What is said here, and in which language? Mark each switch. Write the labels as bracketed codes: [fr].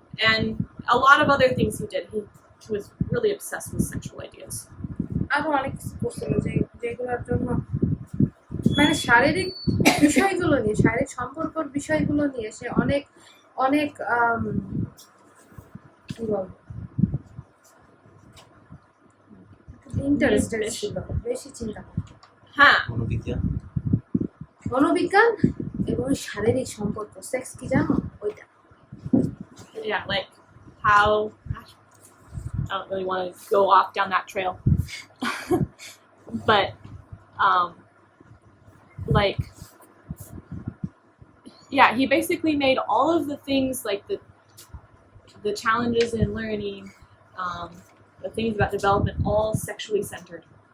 [en] And a lot of other things he did. He was really obsessed with sexual ideas. [bn] আরো অনেক কিছু করছিল যেগুলোর জন্য মানে শারীরিক বিষয়গুলো নিয়ে, শারীরিক সম্পর্কের বিষয়গুলো নিয়ে সে অনেক অনেক কি বলবো ইন্টারেস্টেড ছিল, বেশি চিন্তা করতো। হ্যাঁ, মনোবিজ্ঞান এবং শারীরিক সম্পর্ক, সেক্স কি জানো ওইটা? [en] Yeah, like how, gosh, I don't really want to go off down that trail. But like, yeah, he basically made all of the things like the challenges in learning, the things about development, all sexually centered.